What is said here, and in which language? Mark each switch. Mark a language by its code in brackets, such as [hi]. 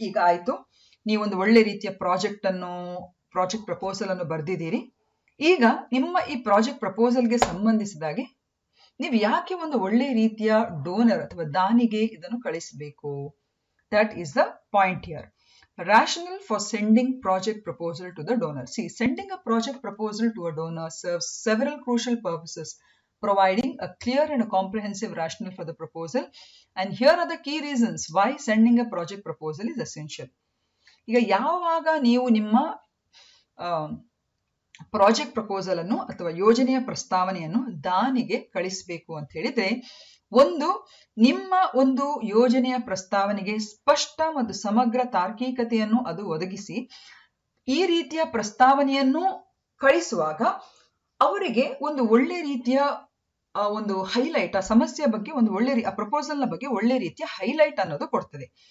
[kn] ಈಗ ಆಯ್ತು, ನೀವೊಂದು ಒಳ್ಳೆ ರೀತಿಯ ಪ್ರಾಜೆಕ್ಟ್ ಪ್ರಪೋಸಲ್ ಅನ್ನು ಬರ್ದಿದ್ದೀರಿ. ಈಗ ನಿಮ್ಮ ಈ ಪ್ರಾಜೆಕ್ಟ್ ಪ್ರಪೋಸಲ್ಗೆ ಸಂಬಂಧಿಸಿದಾಗೆ ನೀವು ಯಾಕೆ ಒಂದು ಒಳ್ಳೆ ರೀತಿಯ ಡೋನರ್ ಅಥವಾ ದಾನಿಗೆ ಇದನ್ನು ಕಳಿಸಬೇಕು, [en] That is the point here. Rationale for sending project proposal to the donor. See, sending a project proposal to a donor serves several crucial purposes, providing a clear and a comprehensive rationale for the proposal. And here are the key reasons why sending a project proposal is essential. [kn] ಈಗ ಯಾವಾಗ ನೀವು ನಿಮ್ಮ project proposal ಅನ್ನು ಅಥವಾ ಯೋಜನೆಯ ಪ್ರಸ್ತಾವನೆಯನ್ನು ದಾನಿಗೆ ಕಳಿಸಬೇಕು ಅಂತ ಹೇಳಿದ್ರೆ, ಒಂದು ನಿಮ್ಮ ಒಂದು ಯೋಜನೆಯ ಪ್ರಸ್ತಾವನೆಗೆ ಸ್ಪಷ್ಟ ಮತ್ತು ಸಮಗ್ರ ತಾರ್ಕಿಕತೆಯನ್ನು ಅದು ಒದಗಿಸಿ, ಈ ರೀತಿಯ ಪ್ರಸ್ತಾವನೆಯನ್ನು ಕಳಿಸುವಾಗ ಅವರಿಗೆ ಒಂದು ಒಳ್ಳೆ ರೀತಿಯ ಒಂದು ಹೈಲೈಟ್, ಆ ಸಮಸ್ಯೆ ಬಗ್ಗೆ ಒಂದು ಒಳ್ಳೆ ಪ್ರಪೋಸಲ್ ನ ಬಗ್ಗೆ ಒಳ್ಳೆ ರೀತಿಯ ಹೈಲೈಟ್ ಅನ್ನೋದು ಕೊಡ್ತದೆ.